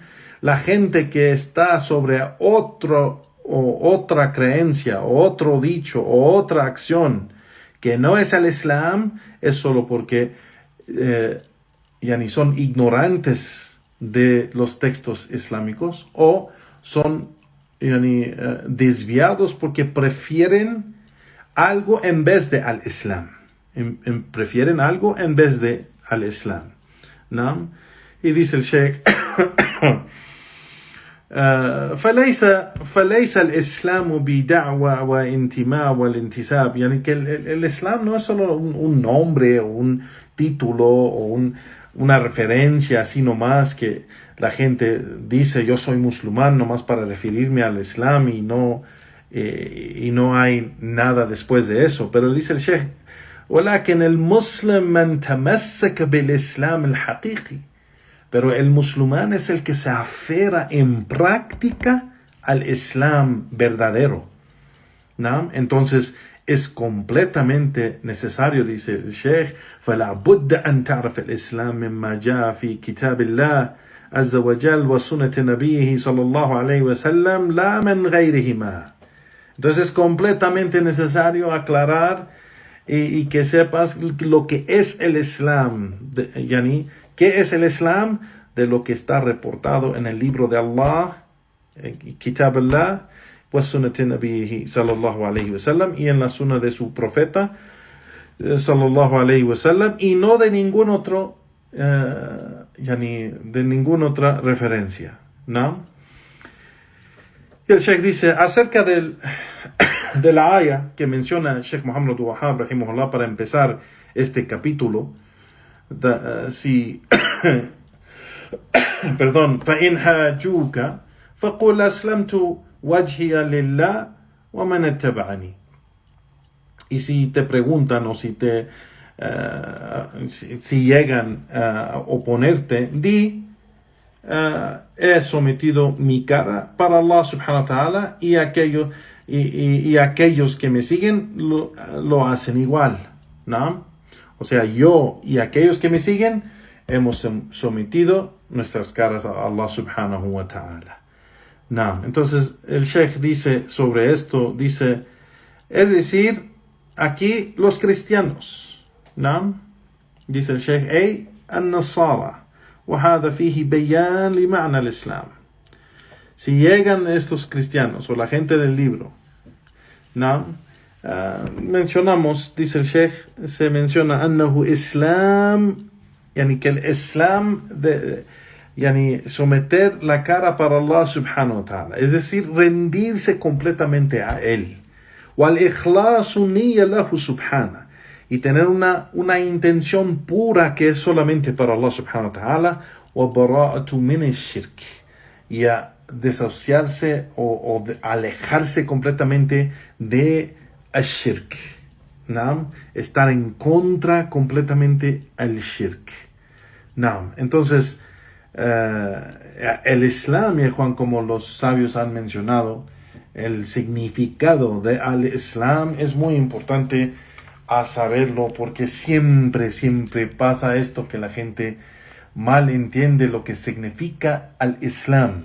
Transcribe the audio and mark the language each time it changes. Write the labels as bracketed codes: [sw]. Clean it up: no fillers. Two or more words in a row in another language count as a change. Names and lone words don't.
[es] La gente que está sobre otra creencia, o otro dicho, o otra acción que no es el Islam, es solo porque son ignorantes de los textos islámicos o son desviados porque prefieren algo en vez de al Islam. Prefieren algo en vez de al Islam, ¿no? Y dice el Sheikh, [ar] فليس الإسلام بدعوة وانتماء والانتساب. [es] Que el Islam no es solo un nombre o un título o una referencia así nomás que la gente dice yo soy musulmán nomás para referirme al Islam y no hay nada después de eso. Pero dice el Sheikh, [ar] ولكن المسلم من تمسك بالإسلام الحقيقي. [es] Pero el musulmán es el que se aferra en práctica al Islam verdadero, ¿no? Entonces es completamente necesario, dice el Sheikh, [ar] فلا بد أن تعرف الإسلام مما جاء في كتاب الله عز وجل وسنة نبيه صلى الله عليه وسلم لا من غيرهما. [es] Entonces es completamente necesario aclarar y que sepas lo que es el Islam, ¿qué es el Islam? De lo que está reportado en el libro de Allah, [ar] كتاب الله، وسنة نبيه صلى الله عليه وسلم, [es] y en la sunna de su profeta [ar] صلى الله عليه وسلم, [es] y no de ningún otro, de ninguna otra referencia, ¿no? Y el Sheikh dice acerca de la aya que menciona Sheikh Muhammad Wahab rahimahullah para empezar este capítulo, [ar] فإن حاجوك فقل أسلمت وجهي لله ومن اتبعني. [es] Y si te preguntan o si llegan a oponerte, di he sometido mi cara para Allah [ar] سبحانه وتعالى [es] y aquellos que me siguen lo hacen igual, ¿no? O sea, yo y aquellos que me siguen hemos sometido nuestras caras a Allah [ar] سبحانه وتعالى. [es] No. Entonces el Sheikh dice sobre esto, dice, es decir, aquí los cristianos, ¿no? Dice el Sheikh, [ar] النصارى، وهذا فيه بيان لمعنى الإسلام. [es] Si llegan estos cristianos o la gente del libro, ¿no? Mencionamos, dice el Sheikh, se menciona [ar] أنه إسلام, [es] que el islam Yani someter la cara para Allah [ar] سبحانه وتعالى, [es] es decir, rendirse completamente a Él. [ar] والإخلاص النية له سبحانه, [es] y tener una intención pura que es solamente para Allah [ar] سبحانه وتعالى. والبراءة من الشرك, [es] y a desasociarse o alejarse completamente de ash-shirk. ¿Naam? Estar en contra completamente al shirk. ¿Naam? Entonces, el Islam, Juan, como los sabios han mencionado, el significado de al-Islam es muy importante a saberlo, porque siempre pasa esto, que la gente mal entiende lo que significa al-Islam.